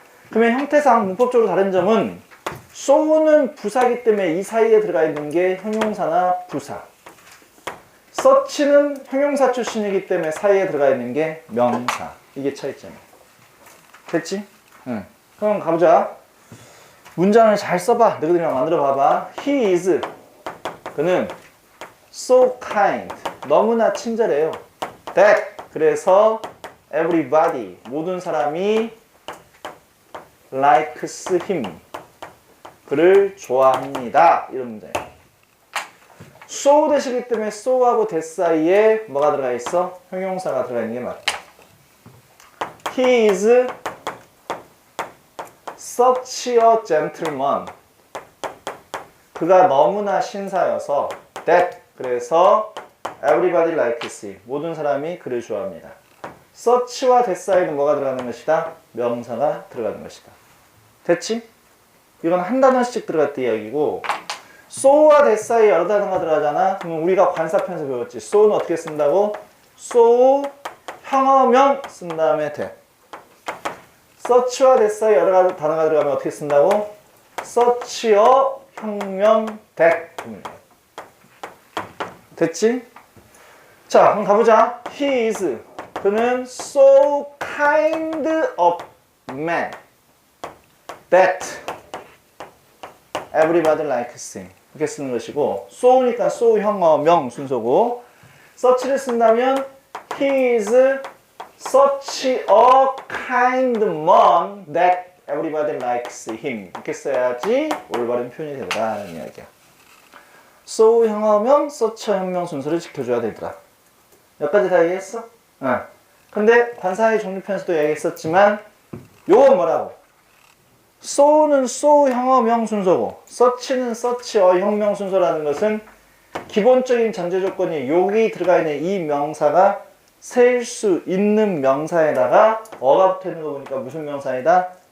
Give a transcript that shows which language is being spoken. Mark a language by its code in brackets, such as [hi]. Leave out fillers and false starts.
[ko] 그러면 형태상 문법적으로 다른 점은 so는 부사기 때문에 이 사이에 들어가 있는 게 형용사나 부사, such는 형용사 출신이기 때문에 사이에 들어가 있는 게 명사. 이게 차이점이야. 됐지? 응. 그럼 가보자. 문장을 잘 써봐. 너희들이랑 만들어 봐봐. [en] He is, 그는 so kind, 너무나 친절해요. [ko] That, 그래서 everybody, 모든 사람이 likes him, 그를 좋아합니다. 이런 문장이에요. so that이기 때문에 so하고 that 사이에 뭐가 들어가 있어? 형용사가 들어가 있는 게 맞다. [en] He is such a gentleman, 그가 너무나 신사여서 that, 그래서 everybody likes him, 모든 사람이 그를 좋아합니다. [ko] such와 that 사이는 뭐가 들어가는 것이다? 명사가 들어가는 것이다. 됐지? 이건 한 단어씩 들어갈 때 이야기고, so와 that 사이에 여러 단어가 들어가잖아. 그러면 우리가 관사편에서 배웠지. so는 어떻게 쓴다고? so 형어명 쓴 다음에 that. such와 that 사이에 여러 단어가 들어가면 어떻게 쓴다고? such여 형명 that. 됐지? 자, 그럼 가보자. [en] He is, 그는 so kind of man that everybody likes him. 이렇게 쓰는 것이고, so니까 so 형어명 순서고, such를 쓴다면 he is such a kind man that everybody likes him. [ko] 이렇게 써야지 올바른 표현이 되더라는 이야기야. so 형어명, such 형명 순서를 지켜줘야 되더라. 여기까지 다 얘기했어? 응. 근데 관사의 종류편에서도 얘기했었지만 요건 뭐라고? so는 so 형어명 순서고 such는 such a 형명 순서라는 것은 기본적인 전제 조건이 여기 들어가 있는 이 명사가 셀 수 있는 명사에다가 어가 붙어 있는 거 보니까 무슨 명사이다?